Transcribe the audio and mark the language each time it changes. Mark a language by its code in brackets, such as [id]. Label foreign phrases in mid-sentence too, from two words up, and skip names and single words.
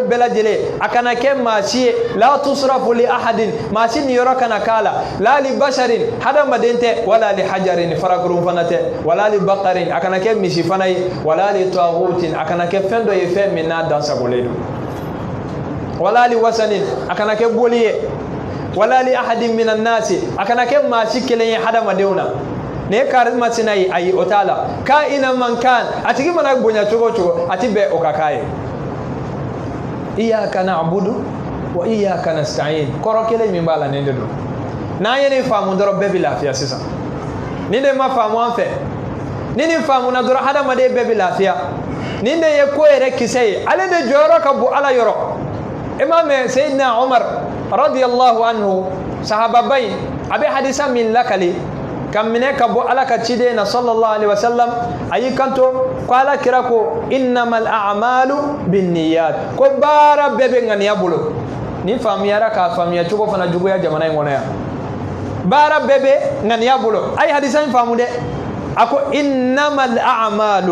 [bm] bɛɛ lajɛlen a kana kɛ maa si ye [ar] لا تصرف لأحد [bm] maa si niyɔrɔ kana k'a la la [ar] لبشر [bm] hadamaden tɛ [ar] ولا لحجر [bm] farakurun fana tɛ [ar] ولا لبقر [bm] a kana kɛ misi fana ye [ar] ولا لطاغوت [bm] a kana kɛ fɛn dɔ ye fɛn min n'a dansagolen don [ar] ولا لوثن [bm] a kana kɛ boli ye [ar] ولا لأحد من الناس [bm] a kana kɛ maa si kelen ye hadamadenw na ne karisma sina yi ayi o t'a la ka ina man kan a tigi mana bonya cogo cogo a ti bɛn o ka k'a ye [ar] إياك نعبد وإياك نستعين [bm] kɔrɔ kelen min b'a la nin de don n'an ye nin faamu dɔrɔn bɛɛ bɛ lafiya sisan nin de ma faamu an fɛ ni nin faamuna dɔrɔn hadamaden bɛɛ bɛ lafiya nin de ye ko yɛrɛ kisɛ ye ale de jɔyɔrɔ ka bon ala yɔrɔ i m'a mɛn Seydina Umar [ar] رضي الله عنه [bm] sahababa in a bɛ hadisa min lakali ka minɛ ka bɔ ala ka ciden na [ar] صلى الله عليه وسلم [bm] a y'i kanto ko ala kira ko [ar] إنما الأعمال بالنيات [bm] ko baara bɛɛ bɛ ŋaniya bolo ni faamuyara k'a faamuya cogo fana juguya jamana in kɔnɔ yan baara bɛɛ bɛ ŋaniya bolo a ye hadisa in faamu dɛ a ko [ar] إنما الأعمال